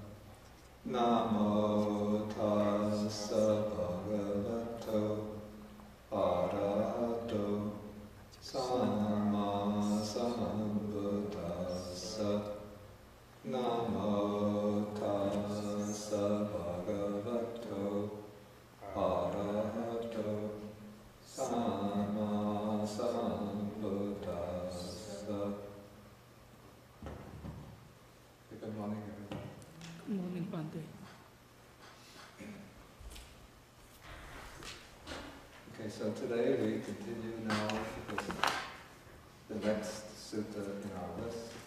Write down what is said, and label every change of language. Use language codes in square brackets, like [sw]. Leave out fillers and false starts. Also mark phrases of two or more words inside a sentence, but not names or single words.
[pi] Namo tassa bhagavato arahato sama sambuddhassa. Namo tassa bhagavato arahato sama sambuddhassa. [en] Good morning, everyone. Good morning, Bhante. Okay, so today we continue now with the next sutta in our list.